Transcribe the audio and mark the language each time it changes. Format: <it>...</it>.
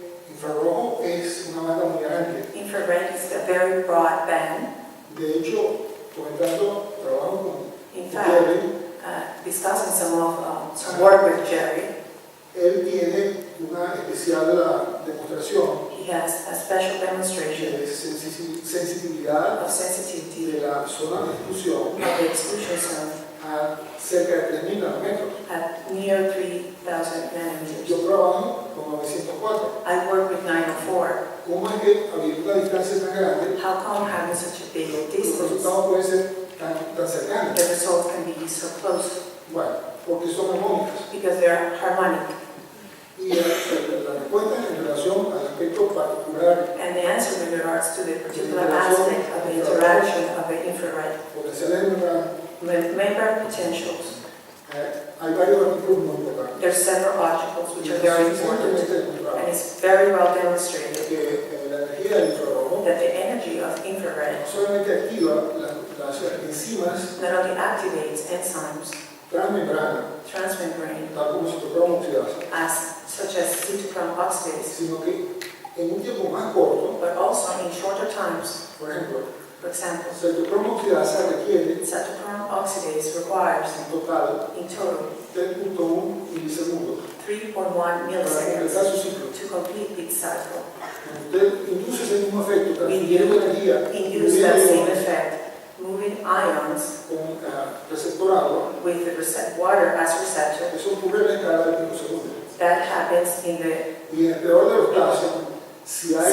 <es>Infrarrojo es una banda muy amplia.</es> <en>Infrared is a very broad band.</en> <es>De hecho, comentando, trabajo con</es> <en>In fact, Jerry, discussing some work with Jerry,</en> <es>él tiene una especial demostración</es> <en>he has a special demonstration</en> <es>de sensibilidad</es> <en>of sensitivity</en> <es>de la zona de exclusión</es> <en>of the exclusion zone</en> <es>a cerca de 3.000 nanómetros.</es> <en>at near 3,000 nanometers.</en> <es>Yo trabajo con 904.</es> <en>I work with 904.</en> <es>¿Cómo es que habiendo una distancia tan grande,</es> <en>How come having such a big</en> <es>los</es> <en>distance,</en> <es>resultados pueden ser tan cercanos?</es> <en>the results can be so close?</en> <es>Bueno, porque son armónicas.</es> <en>Because they're harmonic.</en> <es>Y la respuesta en relación al aspecto particular</es> <en>And the answer with regards to the particular aspect of the interaction of the infrared</en> <es>potenciales</es> <en>with membrane potentials,</en> <es>hay varios artículos muy importantes.</es> <en>there are several articles which are very important, and it's very well demonstrated</en> <es>Que la energía del infrarrojo</es> <en>that the energy of infrared</en> <es>no solamente activa las enzimas</es> <en>not only activates enzymes,</en> <es>transmembrana,</es> <en>transmembrane,</en> <es>tal como citocromo oxidasa,</es> <en>such as cytochrome oxidase,</en> <es>sino que en un tiempo más corto,</es> <en>but also in shorter times.</en> <es>por ejemplo,</es> <en>For example,</en> <es>citocromo oxidasa requiere</es> <en>cytochrome oxidase requires</en> <es>en total</es> <en>in total</en> <es>3.1 milisegundos</es> <en>3.1</en> <es>para</es> <en>milliseconds</en> <es>completar su ciclo.</es> <en>to complete its cycle.</en> <es>Usted induce ese mismo efecto, transfiriendo energía</es> <en>Induce that same effect, moving ions</en> <es>con receptor agua.</es> <en>with the water as receptor.</en> <es>Eso ocurre en la escala de picosegundos.</es> <en>That happens in the</en> <es>Y en el peor de los casos, si hay</es>